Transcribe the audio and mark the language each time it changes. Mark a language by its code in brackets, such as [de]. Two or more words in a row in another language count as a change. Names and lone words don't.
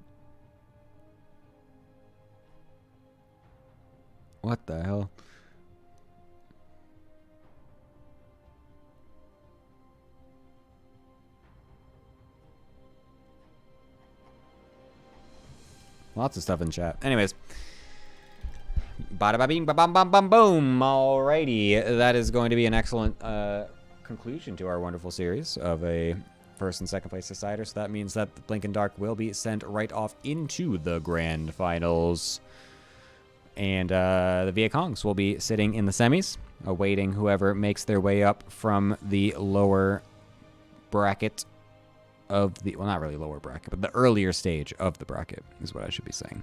[en] What the hell? Lots of stuff in chat. Anyways. Bada ba bing ba bam bam bam boom. Alrighty. That is going to be an excellent conclusion to our wonderful series of a first and second place decider. So that means that the Blinkin Dark will be sent right off into the grand finals. And the Viet Congs will be sitting in the semis, awaiting whoever makes their way up from the lower bracket of the, well, not really lower bracket, but the earlier stage of the bracket is what I should be saying.